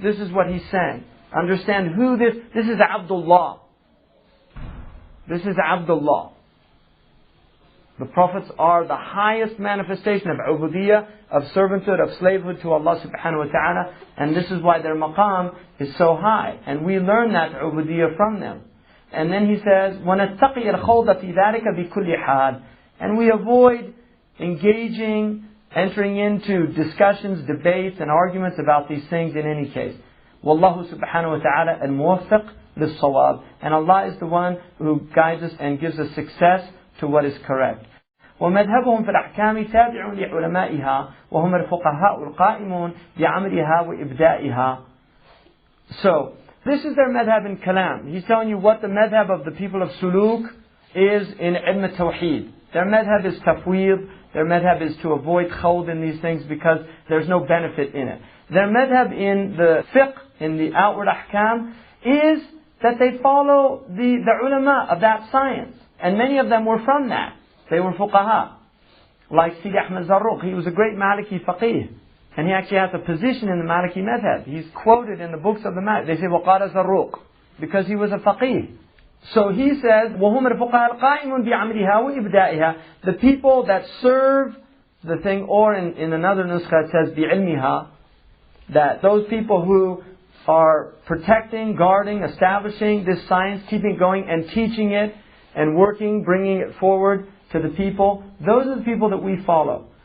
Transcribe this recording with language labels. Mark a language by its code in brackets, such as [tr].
[en] This is what he's saying. Understand who this is Abdullah. This is Abdullah. The prophets are the highest manifestation of ubudiyyah, of servanthood, of slavehood to Allah subhanahu wa ta'ala. And this is why their maqam is so high. And we learn that ubudiyyah from them. And then he says, [ar] وَنَتَّقِيَ الْخَوْضَ فِي ذَلِكَ بِكُلِّ حَالٍ. [en] And we avoid engaging, entering into discussions, debates and arguments about these things in any case. [ar] Wallahu subhanahu wa ta'ala al-muwaffiq lis-sawab. [en] And Allah is the one who guides us and gives us success to what is correct. [ar] ومذهبهم في الأحكام تابع لعلمائها وهم الفقهاء القائمون بعملها وإبدائها. [en] So, this is their madhab in kalam. He's telling you what the madhab of the people of suluk is in ilm al-tawheed. Their madhab is tafweed. Their madhab is to avoid khawd in these things because there's no benefit in it. Their madhab in the fiqh, in the outward ahkam, is that they follow the ulama of that science. And many of them were from that. They were fuqaha. Like Sidi Ahmed Zarruq, he was a great Maliki faqih. And he actually has a position in the Maliki madhab. He's quoted in the books of the Maliki. They say, وَقَالَ Zarruq, because he was a faqih. So he says, [ar] وَهُمَ الْفُقَهَاءُ الْقَائِمُونَ بِعَمْلِهَا وَإِبْدَائِهَا. [en] The people that serve the thing, or in another nuskha it says, بِعِلْمِهَا, that those people who are protecting, guarding, establishing this science, keeping it going and teaching it and working, bringing it forward to the people, those are the people that we follow.